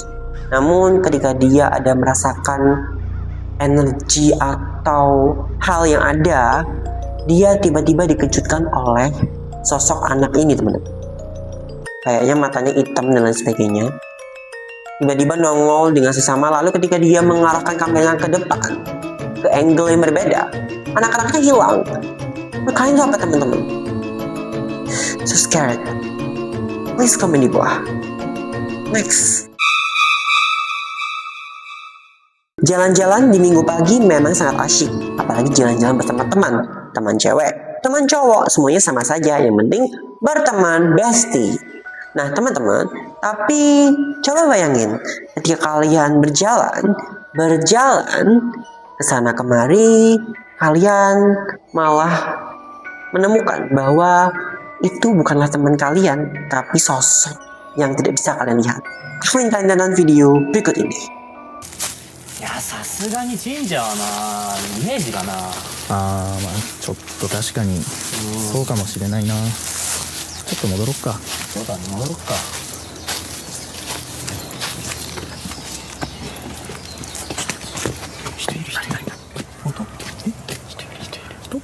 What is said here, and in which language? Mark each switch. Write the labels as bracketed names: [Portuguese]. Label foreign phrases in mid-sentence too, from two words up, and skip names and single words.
[Indonesian] Namun ketika dia ada merasakan energi atau hal yang ada, dia tiba-tiba dikejutkan oleh sosok anak ini, teman-teman. Kayaknya matanya hitam dan lain sebagainya. Tiba-tiba nongol dengan sesama, lalu ketika dia mengarahkan kamera ke depan, ke angle yang berbeda, anak-anaknya hilang. Kalian tahu apa, teman-teman? [English] So scared. Please comment [Indonesian] di bawah. Next. Jalan-jalan di minggu pagi memang sangat asyik, apalagi jalan-jalan bersama teman, teman cewek, teman cowok, semuanya sama saja, yang penting berteman, bestie. Nah, teman-teman, tapi coba bayangin ketika kalian berjalan ke sana kemari, kalian malah menemukan bahwa itu bukanlah teman kalian, tapi sosok yang tidak bisa kalian lihat. Aku ingin kalian tonton video berikut ini. [Japanese] いやさすがに神社はなイメージがなあーまあちょっと確かにそうかもしれないな。ちょっと戻ろっか。そうだね戻ろっか人いる人いる。本当？え？人いる人いる。人？